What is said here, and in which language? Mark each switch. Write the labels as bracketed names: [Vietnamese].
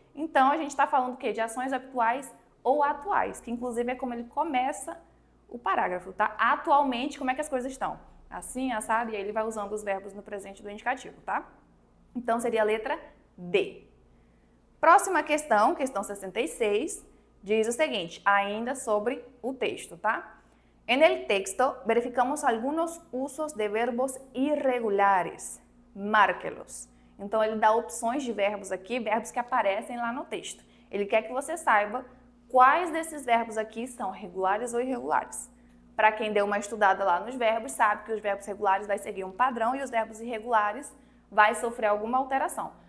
[Portuguese] Então, a gente está falando o quê? De ações habituais ou atuais, que inclusive é como ele começa o parágrafo, tá? Atualmente, como é que as coisas estão? Assim, assado, e aí ele vai usando os verbos no presente do indicativo, tá? Então, seria a letra D. Próxima questão, questão 66, diz o seguinte, ainda sobre o texto, tá? [Spanish] En el texto, verificamos algunos usos de verbos irregulares. Márquelos. [Portuguese] Então, ele dá opções de verbos aqui, verbos que aparecem lá no texto. Ele quer que você saiba quais desses verbos aqui são regulares ou irregulares. Para quem deu uma estudada lá nos verbos, sabe que os verbos regulares vai seguir um padrão e os verbos irregulares vai sofrer alguma alteração.